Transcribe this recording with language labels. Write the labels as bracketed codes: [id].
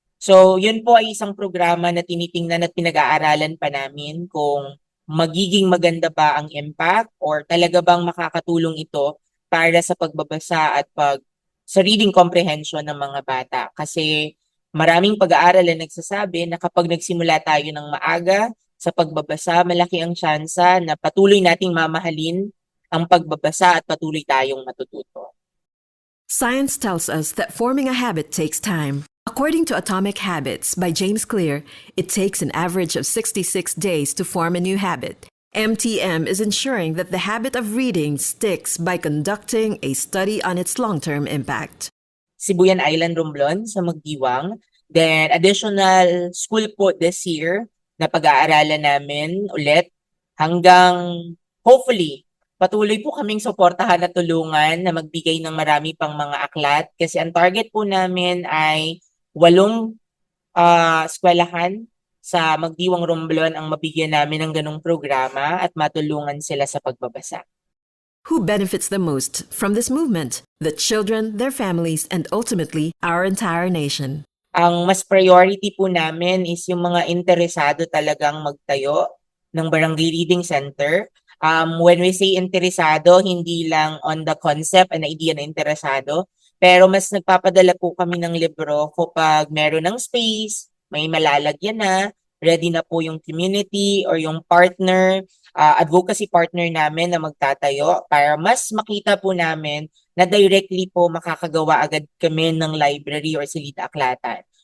[tl] So, yun po ay isang programa na tinitingnan at pinag-aaralan pa namin kung magiging maganda ba ang impact or talaga bang makakatulong ito para sa pagbabasa at sa reading comprehension ng mga bata. Kasi maraming pag-aaral na nagsasabi na kapag nagsimula tayo ng maaga sa pagbabasa, malaki ang tsansa na patuloy nating mamahalin ang pagbabasa at patuloy tayong matututo. [en] Science tells us that forming a habit takes time. According to Atomic Habits by James Clear, it takes an average of 66 days to form a new habit. MTM is ensuring that the habit of reading sticks by conducting a study on its long-term impact. [tl] Sibuyan Island Romblon sa Magdiwang. [en] Then additional school [tl] po [en] this year [tl] na pag-aaralan namin ulit hanggang [en] hopefully [tl] patuloy po kaming suportahan at tulungan na magbigay ng marami pang mga aklat kasi ang target po namin ay 8 eskwelahan sa Magdiwang Romblon ang mabigyan namin ng ganong programa at matulungan sila sa pagbabasa. [en] Who benefits the most from this movement? The children, their families, and ultimately, our entire nation. [tl] Ang mas priority po namin is yung mga interesado talagang magtayo ng barangay reading center. [en] When we say [tl] interesado, hindi lang [en] on the concept and idea [tl] na interesado, pero mas nagpapadala po kami ng libro kapag meron ng space, may malalagyan na, ready na po yung community or yung partner, advocacy partner namin na magtatayo para mas makita po namin na directly po makakagawa agad kami ng library or silid-aklatan.